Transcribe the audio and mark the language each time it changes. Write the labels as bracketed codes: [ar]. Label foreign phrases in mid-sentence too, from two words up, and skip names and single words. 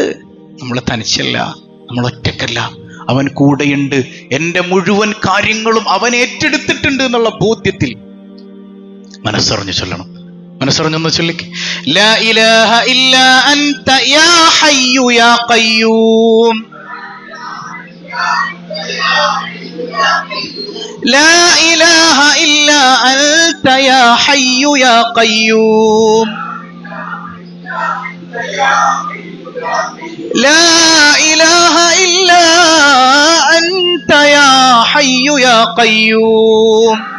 [ml] നമ്മൾ തനിച്ചല്ല, നമ്മൾ ഒറ്റക്കല്ല, അവൻ കൂടെയുണ്ട്. എന്റെ മുഴുവൻ കാര്യങ്ങളും അവൻ ഏറ്റെടുത്തിട്ടുണ്ട് എന്നുള്ള ബോധ്യത്തിൽ മനസ്സറിഞ്ഞു ചൊല്ലണം. മനസ്സറിഞ്ഞൊന്ന് ചൊല്ലിക്ക്. [ar] لا إله إلا أنت يا حي يا قيوم. لا إله إلا أنت يا حي يا قيوم. لا إله إلا أنت يا حي يا قيوم.